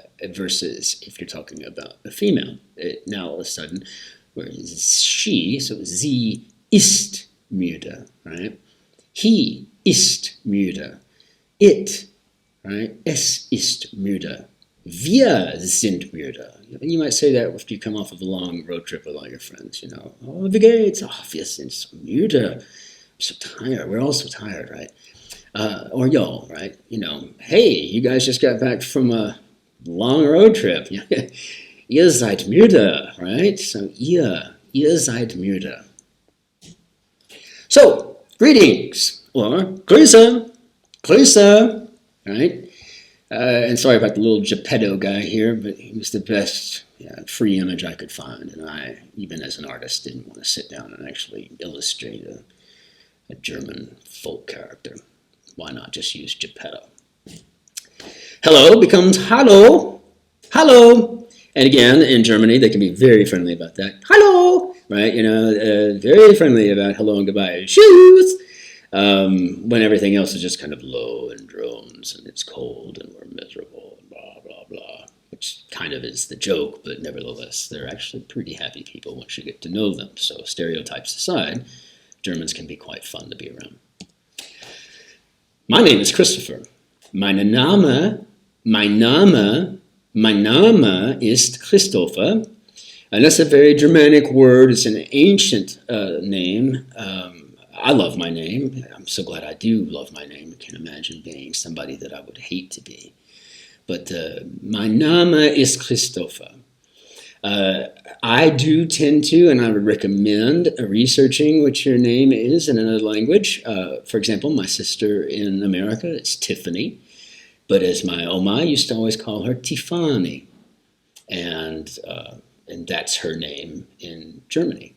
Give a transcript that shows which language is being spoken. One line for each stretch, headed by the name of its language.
English: Versus if you're talking about a female, now all of a sudden, whereas she, so
German: sie ist müde,
English: right? He
German: ist müde.
English: It, right?
German: Es ist müde. Wir sind müde.
English: You might say that if you come off of a long road trip with all your friends,
German: Oh, wie geht's? Oh, wir sind so müde.
English: I'm so tired. We're all so tired, right? Or y'all, right? Hey, you guys just got back from a long road trip.
German: Ihr seid müde, right? So ihr seid müde.
English: So, greetings, or grüße, right? And sorry about the little Geppetto guy here, but he was the best free image I could find. And I, even as an artist, didn't want to sit down and actually illustrate a German folk character. Why not just use Geppetto? Hello becomes hallo, hallo. And again, in Germany, they can be very friendly about that. Hallo, right? Very friendly about hello and goodbye. Tschüss. When everything else is just kind of low and drones and it's cold and we're miserable and blah, blah, blah, which kind of is the joke, but nevertheless, they're actually pretty happy people once you get to know them. So stereotypes aside, Germans can be quite fun to be around. My name is Christopher.
German: Mein Name ist Christopher.
English: And that's a very Germanic word. It's an ancient name. I love my name. I'm so glad I do love my name. I can't imagine being somebody that I would hate to be.
German: But mein Name ist Christopher.
English: I do tend to, and I would recommend researching what your name is in another language. For example, my sister in America, it's Tiffany. But as my Oma used to always call her Tiffany. And that's her name in Germany.